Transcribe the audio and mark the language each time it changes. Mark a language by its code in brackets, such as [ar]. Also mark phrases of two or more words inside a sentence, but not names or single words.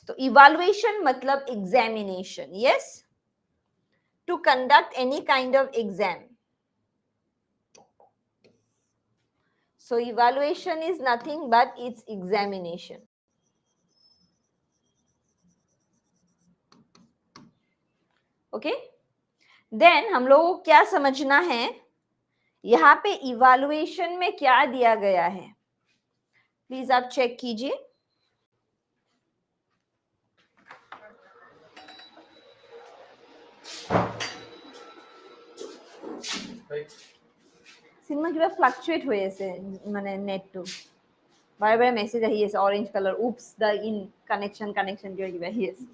[en] So evaluation matlab examination. Yes, to conduct any kind of exam. So evaluation is nothing but it's examination. Okay, then [hi] हम लोगों को क्या समझना है? यहाँ पे इवैल्यूएशन में क्या दिया गया है, प्लीज आप चेक कीजिए. [as] সিনেমা কিবা ফ্লাকচুয়েট হৈ আছে, মানে নেটটো বাৰে বাৰে মেছেজ আহি আছে, [en] orange colour, oops the in connection [as] কিবা কিবা আহি আছে.